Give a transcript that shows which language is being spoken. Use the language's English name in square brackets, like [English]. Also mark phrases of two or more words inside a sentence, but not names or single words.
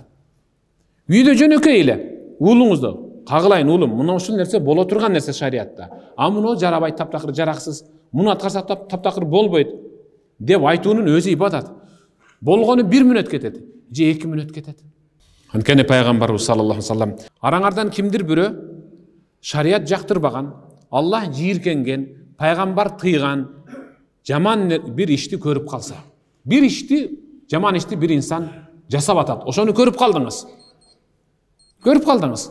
[Kyrgyz] Үйдө жөнөкөй эле уулуңузду кагылайын уулум, мына ушул нерсе боло турган нерсе шариатта. А муну жарабайт, таптакыр жараксыз. Муну аткарсак таптакыр болбойт деп айтуунун өзү ибадат. Болгону 1 мүнөт кетет, же 2 мүнөт кетет. Анткени пайгамбарыбыз [Arabic] صلى الله عليه وسلم [Kyrgyz] араңардан кимдир бирөө шарият жактырбаган, Аллах жийиркенген, пайгамбар тыйган жаман бир ишти көрүп калса, бир ишти, жаман ишти бир инсан жасап атат. Ошону көрүп калдыңыз. Көрүп калдыңыз.